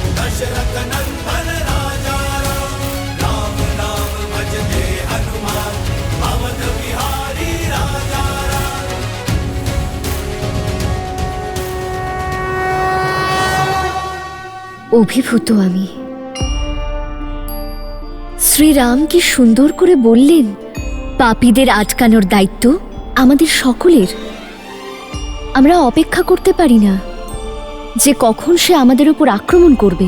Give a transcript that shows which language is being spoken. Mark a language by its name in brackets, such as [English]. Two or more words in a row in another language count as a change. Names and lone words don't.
[Hindi] दशरथ नंदन राजा राम, राम नाम भजते हनुमान, अवध बिहारी राजा राम। [Bangla] অভিভূত আমি। শ্রীরাম কি সুন্দর করে বললেন, পাপীদের আটকানোর দায়িত্ব আমাদের সকলের। আমরা অপেক্ষা করতে পারি না যে কখন সে আমাদের উপর আক্রমণ করবে।